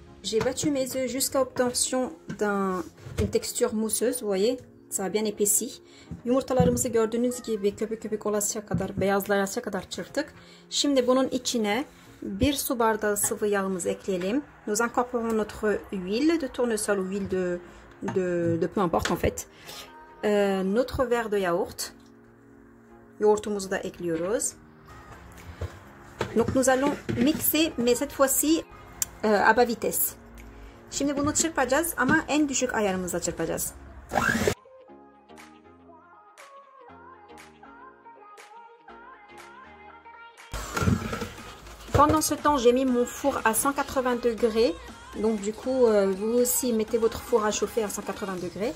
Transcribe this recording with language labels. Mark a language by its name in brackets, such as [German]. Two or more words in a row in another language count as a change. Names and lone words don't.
[French] J'ai battu mes œufs jusqu'à obtention d'une texture mousseuse, vous voyez. Ça a bien épaissi. [Turkish] Yumurtalarımızı gördüğünüz gibi köpük köpük olasıya kadar, beyazlayasıya kadar çırptık. Şimdi bunun içine bir su bardağı sıvı yağımızı ekleyelim. [French] Nous incorporons notre huile de tournesol ou huile de peu importe en fait. Notre verre de yaourt. [Turkish] Yoğurtumuzu da ekliyoruz. [French] Donc nous allons mixer mais cette fois-ci à bas vitesse. [Turkish] Şimdi bunu çırpacağız ama en düşük ayarımızda çırpacağız. [French] Pendant ce temps, j'ai mis mon four à 180 degrés. Donc du coup, vous aussi mettez votre four à chauffer à 180 degrés.